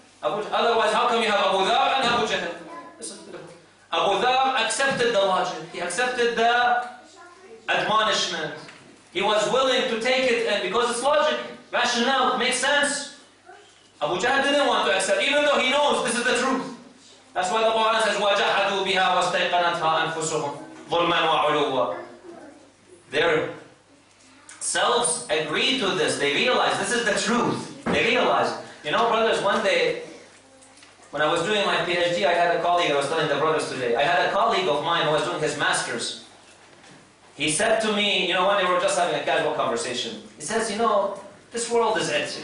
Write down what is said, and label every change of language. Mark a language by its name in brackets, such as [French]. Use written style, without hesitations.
[English] Otherwise, how come you have Abu Dhar and Abu Jahl? Abu Dhar accepted the logic. He accepted the admonishment. He was willing to take it in because it's logic, rationale, it makes sense. Abu Jahl didn't want to accept, even though he knows this is the truth. That's why the Quran says, [Arabic] وَجَحَدُوا بِهَا وَاسْتَيْقَنَتْهَا أَنفُسُهُم ظُلْمًا وَعُلُوًّا. [English] Their selves agreed to this. They realized this is the truth. They realized. You know, brothers, one day, when I was doing my PhD, I had a colleague, I was telling the brothers today, I had a colleague of mine who was doing his master's. He said to me, when they were just having a casual conversation, he says, this world is it.